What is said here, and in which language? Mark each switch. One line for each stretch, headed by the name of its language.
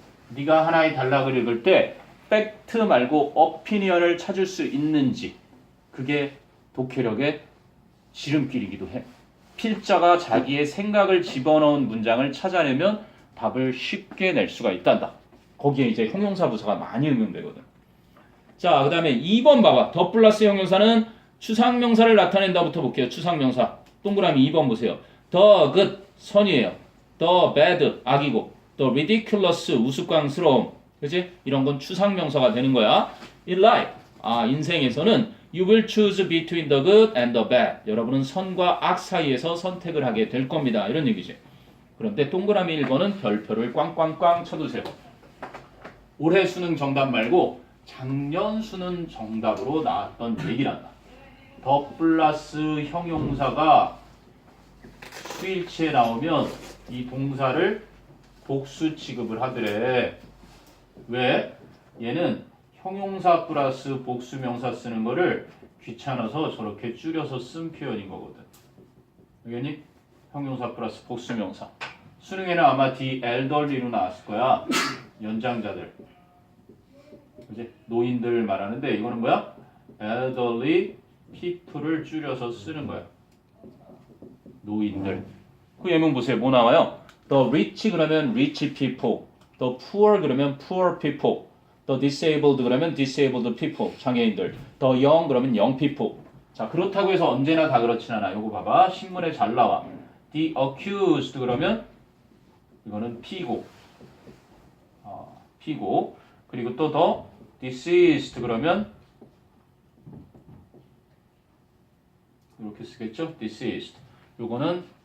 Korean: 네가 하나의 단락을 읽을 때 팩트 말고 opinion을 찾을 수 있는지 그게 독해력의 지름길이기도 해. 필자가 자기의 생각을 집어넣은 문장을 찾아내면 답을 쉽게 낼 수가 있단다. 거기에 이제 형용사 부사가 많이 응용되거든. 자, 그 다음에 2번 봐봐. 더 플러스 형용사는 추상명사를 나타낸다부터 볼게요. 추상명사. 동그라미 2번 보세요.
English: The good, 선이에요. The bad, 악이고. The ridiculous, 우스꽝스러움.
Korean: 그치? 이런 건 추상명사가 되는 거야.
English: In life,
Korean: 인생에서는
English: you will choose between the good and the bad.
Korean: 여러분은 선과 악 사이에서 선택을 하게 될 겁니다. 이런 얘기지. 그런데 동그라미 1번은 별표를 꽝꽝꽝 쳐두세요. 올해 수능 정답 말고 작년 수능 정답으로 나왔던 얘기란다. 더 플러스 형용사가 수일치에 나오면 이 동사를 복수 취급을 하더래. 왜? 얘는 형용사 플러스 복수명사 쓰는 거를 귀찮아서 저렇게 줄여서 쓴 표현인 거거든. 알겠니? 형용사 플러스 복수명사. 수능에는 아마 the elderly로 나왔을 거야. 연장자들. 그치? 노인들 말하는데 이거는 뭐야? elderly people을 줄여서 쓰는 거야. 노인들. 그 예문 보세요. 뭐 나와요?
English: The rich
Korean: 그러면
English: rich people. The poor 그러면 poor people. The disabled 그러면 disabled people.
Korean: 장애인들.
English: The young 그러면 young people.
Korean: 자, 그렇다고 해서 언제나 다 그렇진 않아. 요거 봐봐. 신문에 잘 나와. The accused 그러면 이거는 피고. 피고. 그리고 또 the deceased 그러면 이렇게 쓰겠죠? deceased. 요거는